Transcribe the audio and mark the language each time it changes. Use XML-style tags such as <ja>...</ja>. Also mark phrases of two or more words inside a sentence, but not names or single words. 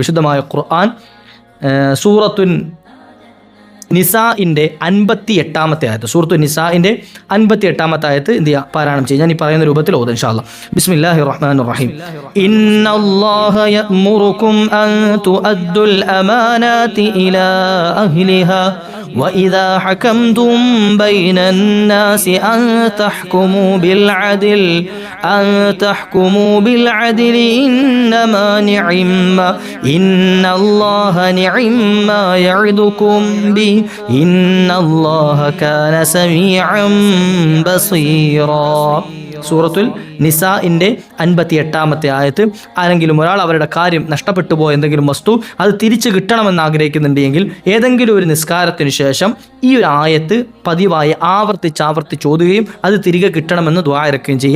<ml>വിശുദ്ധമായ ഖുർആൻ സൂറത്തുൻ നിസാഇന്റെ 58 ആയത്ത്, സൂറത്തു നിസാഇന്റെ 58 ആയത്ത് എന്ത് ചെയ്യുക, പാരായണം ചെയ്യുക. ഞാൻ ഈ പറയുന്ന രൂപത്തിൽ ഓതാം</ml> <ar>إن شاء الله. بسم الله الرحمن الرحيم إن الله يأمركم أن تؤدوا الأمانات إلى أهلها وإذا حكمتم بين الناس أن تحكموا بالعدل إن الله نعم ما يعظكم به إن الله كان سميعا بصيرا.</ar> <ml>സൂറത്തുൽ നിസാഇന്റെ 58 ആയത്ത്, ആരെങ്കിലും ഒരാൾ അവരുടെ കാര്യം നഷ്ടപ്പെട്ടു പോയ എന്തെങ്കിലും വസ്തു അത് തിരിച്ചു കിട്ടണമെന്ന് ആഗ്രഹിക്കുന്നുണ്ടെങ്കിൽ ഏതെങ്കിലും ഒരു നിസ്കാരത്തിന് ശേഷം ഈ ഒരു ആയത്ത് പതിവായി ആവർത്തിച്ച് ഓതുകയും അത് തിരികെ കിട്ടണമെന്ന് ദുആ ഇറക്കുകയും ചെയ്യുക.</ml>